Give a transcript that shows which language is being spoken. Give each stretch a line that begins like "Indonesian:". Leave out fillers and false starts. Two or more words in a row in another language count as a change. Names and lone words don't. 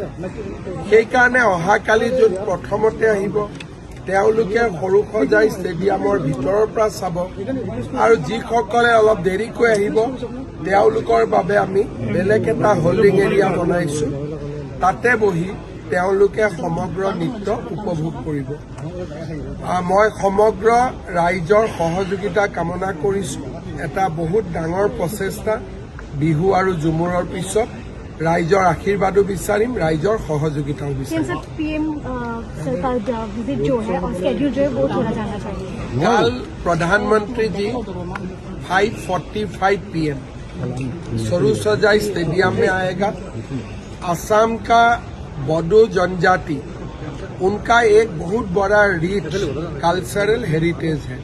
Assamese: সেইকাৰণে অহাকালি য'ত প্ৰথমতে আহিব তেওঁলোকে সৰুসজাই ষ্টেডিয়ামৰ ভিতৰৰ পৰা চাব, আৰু যিসকলে অলপ দেৰিকৈ আহিব তেওঁলোকৰ বাবে আমি বেলেগ এটা
English: holding area
Assamese: বনাইছোঁ, তাতে বহি তেওঁলোকে সমগ্ৰ নৃত্য উপভোগ কৰিব। মই সমগ্ৰ ৰাইজৰ সহযোগিতা কামনা কৰিছোঁ। এটা বহুত ডাঙৰ প্ৰচেষ্টা, বিহু আৰু ঝুমুৰৰ পিছত ৰাইজৰ আশীৰ্বাদো বিচাৰিম, ৰাইজৰ সহযোগিতাও বিচাৰিম।
Hindi: कल प्रधानमंत्री जी 5:45 PM सरूसजाई स्टेडियम में आएगा। असम का बोडो जनजाति, उनका एक बहुत बड़ा
English: rich cultural heritage
Hindi: है।